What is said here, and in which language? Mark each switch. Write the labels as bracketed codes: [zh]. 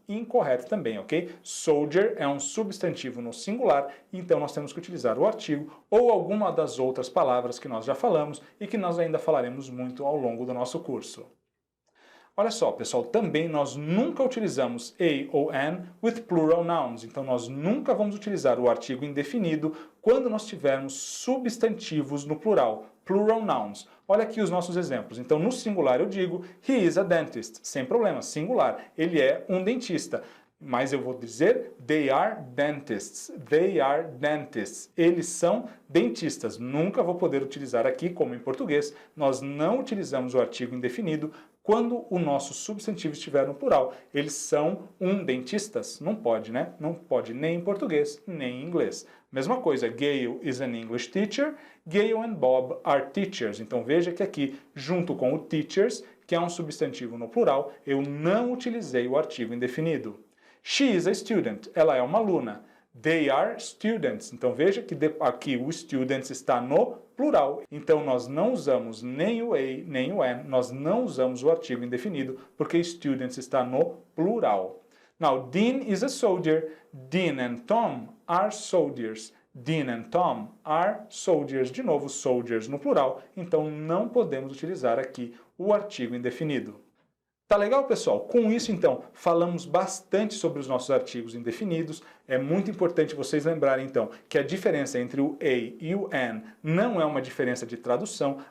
[pt] Incorreto também, ok? Soldier é um substantivo no singular, então nós temos que utilizar o artigo ou alguma das outras palavras que nós já falamos e que nós ainda falaremos muito ao longo do nosso curso. Olha só, pessoal, também nós nunca utilizamos a ou an [en] with plural nouns. [pt] Então, nós nunca vamos utilizar o artigo indefinido quando nós tivermos substantivos no plural, [en] plural nouns. [pt] Olha aqui os nossos exemplos. Então, no singular eu digo, [en] he is a dentist. [pt] Sem problema, singular. Ele é um dentista. Mas eu vou dizer, [en] they are dentists. They are dentists. [pt] Eles são dentistas. Nunca vou poder utilizar aqui, como em português, nós não utilizamos o artigo indefinido quando o nosso substantivo estiver no plural. Eles são um dentistas? Não pode, né? Não pode nem em português, nem em inglês. Mesma coisa, [en] Gail is an English teacher. Gail and Bob are teachers. [pt] Então veja que aqui, junto com o teachers, que é um substantivo no plural, eu não utilizei o artigo indefinido. [en] She is a student. [pt] Ela é uma aluna. [en] They are students. [pt] Então veja que aqui o students está no plural. Então nós não usamos nem o a nem o an. Nós não usamos o artigo indefinido porque students está no plural. [en] Now, Dean is a soldier. Dean and Tom are soldiers. Dean and Tom are soldiers. [pt] De novo, soldiers no plural. Então não podemos utilizar aqui o artigo indefinido. Tá legal, pessoal? Com isso, então, falamos bastante sobre os nossos artigos indefinidos. É muito importante vocês lembrarem, então, que a diferença entre o a e o an não é uma diferença de tradução.